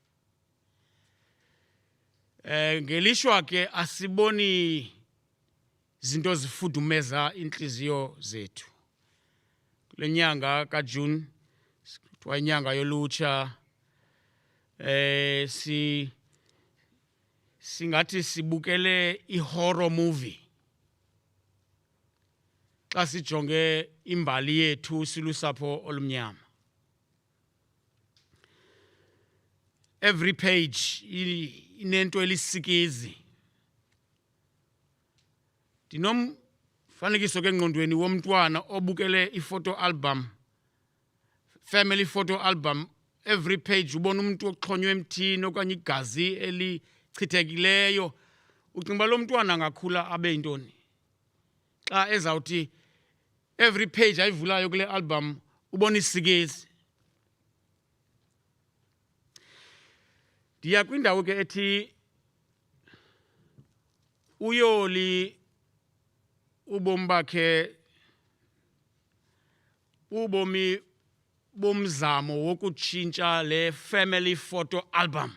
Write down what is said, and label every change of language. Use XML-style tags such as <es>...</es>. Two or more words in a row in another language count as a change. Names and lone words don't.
<xh>Ngelishwa ke asiboni zinto zifudumeza inhliziyo zethu. Kule nyanga kaJune kuthiwa inyanga yolutsha singathi sibukele i-</xh> <en>horror movie</en> <xh>xa sijonge imbali yethu silusapho olumnyama.</xh> <en>Every page</en> <xh>inento elisikizi. Ndinomfanekiso ke engqondweni womntwana obukele i-</xh> <en>photo album, family photo album. Every page</en> <xh>ubona umuntu oxhonywe emthini okanye igazi elichithekileyo. Ucinga uba lo mntwana angakhula abe yintoni xa ezawuthi</xh> <en>every page</en> <xh>ayivulayo kule album ubona isikizi. Ndiya kwindawo ke ethi uYoli ubomi bakhe ubomi bomzamo wokutshintsha le</xh> <en>family photo album.</en>